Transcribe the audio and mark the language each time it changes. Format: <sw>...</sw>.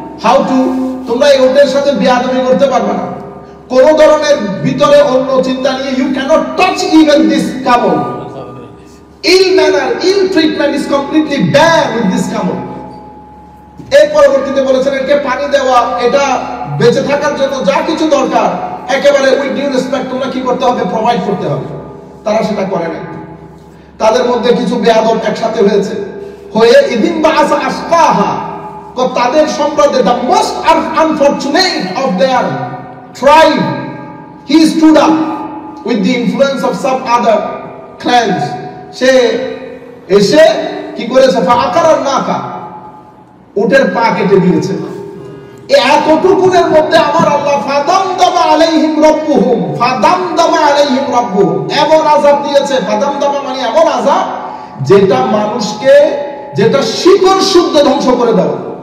<bn>How to, তোমরা এই উটের সাথে বেয়াদবি করতে পারবে না, কোন ধরনের ভিতরে অন্য চিন্তা নিয়ে,</bn> <en>You cannot touch even this camel. Ill manner, ill treatment is completely ban with this camel.</en> <bn>এর পরবর্তীতে বলেছেন, একে পানি দেওয়া, এটা বেঁচে থাকার জন্য যা কিছু দরকার একেবারে</bn> <en>with due respect</en> <bn>তোমরা কি করতে হবে, প্রোভাইড করতে হবে। তারা সেটা করে নাই। তাদের মধ্যে কিছু বেয়াদব একসাথে হয়েছে, হয়ে</bn> <ar>ইদিন বাআসা আসকাহা,</ar> <bn>তাদের সম্প্রদায়,</bn> <en>the most unfortunate of their tribe, he stood up with the influence of some other clans.</en> <bn>সে এসে কি করেছে,</bn> <ar>ফাআকারান নাকা,</ar> <bn>উটের পা কেটে দিয়েছে। এতটুকুনের মধ্যে আমার আল্লাহ</bn> <ar>ফাদামদামা আলাইহিম রাব্বুহুম,</ar> <bn>ফাদামদামা আলাইহিম রাব্বুহুম, এমন আযাব দিয়েছে। ফাদামদামা মানে এমন আযাব যেটা মানুষকে, যেটা শিকড় শুদ্ধ ধ্বংস করে দেয়।</bn>